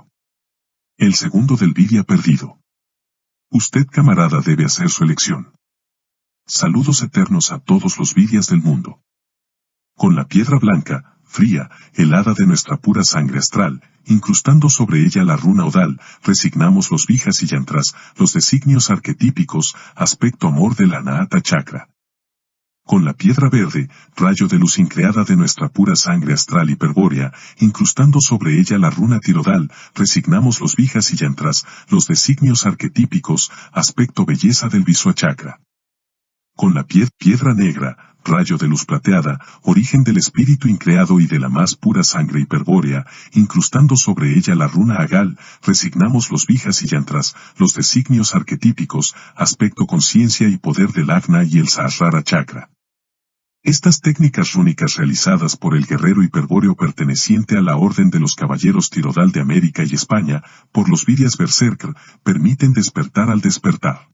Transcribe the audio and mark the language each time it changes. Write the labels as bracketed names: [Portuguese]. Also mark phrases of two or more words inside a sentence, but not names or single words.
[Spanish] El segundo del Virya perdido. Usted, camarada, debe hacer su elección. Saludos eternos a todos los Viryas del mundo. Con la piedra blanca, fría, helada de nuestra pura sangre astral, incrustando sobre ella la runa odal, resignamos los vijas y yantras, los designios arquetípicos, aspecto amor de la Anahata chakra. Con la piedra verde, rayo de luz increada de nuestra pura sangre astral hiperbórea, incrustando sobre ella la runa tirodal, resignamos los vijas y yantras, los designios arquetípicos, aspecto belleza del Visua chakra. Con la piedra negra, rayo de luz plateada, origen del espíritu increado y de la más pura sangre hiperbórea, incrustando sobre ella la runa agal, resignamos los vijas y yantras, los designios arquetípicos, aspecto conciencia y poder del Agna y el Sahasrara chakra. Estas técnicas rúnicas realizadas por el guerrero hiperbóreo perteneciente a la Orden de los Caballeros Tirodal de América y España, por los Viryas Berserker, permiten despertar al despertar.